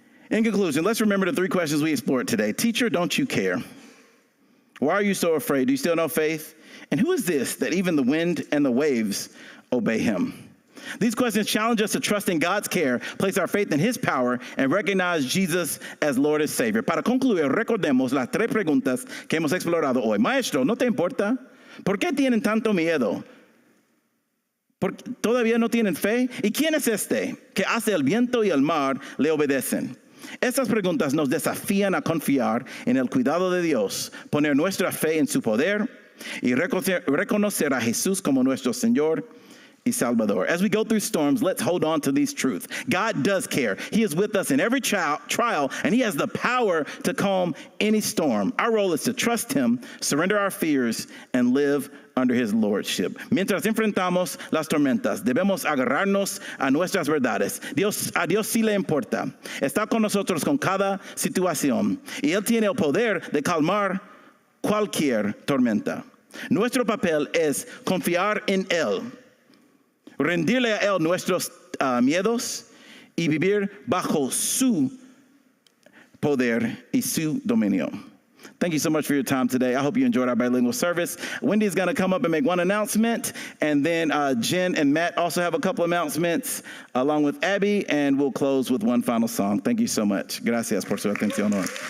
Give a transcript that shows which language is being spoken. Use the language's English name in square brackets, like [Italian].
[English] In conclusion, let's remember the three questions we explored today. Teacher, don't you care? Why are you so afraid? Do you still know faith? And who is this that even the wind and the waves obey him? These questions challenge us to trust in God's care, place our faith in his power, and recognize Jesus as Lord and Savior. [Spanish] Para concluir, recordemos las tres preguntas que hemos explorado hoy. Maestro, ¿no te importa? ¿Por qué tienen tanto miedo? ¿Todavía no tienen fe? ¿Y quién es este que hace el viento y el mar le obedecen? Estas preguntas nos desafían a confiar en el cuidado de Dios, poner nuestra fe en su poder y reconocer a Jesús como nuestro Señor y Salvador. [English] As we go through storms, let's hold on to these truths. God does care. He is with us in every trial, and he has the power to calm any storm. Our role is to trust him, surrender our fears, and live under his lordship. [Spanish] Mientras enfrentamos las tormentas, debemos agarrarnos a nuestras verdades. A Dios sí le importa. Está con nosotros con cada situación, y él tiene el poder de calmar cualquier tormenta. Nuestro papel es confiar en él, rendirle a él nuestros miedos y vivir bajo su poder y su dominio. [English] Thank you so much for your time today. I hope you enjoyed our bilingual service. Wendy's going to come up and make one announcement, and then Jen and Matt also have a couple announcements along with Abby, and we'll close with one final song. Thank you so much. [Spanish] Gracias por su atención hoy.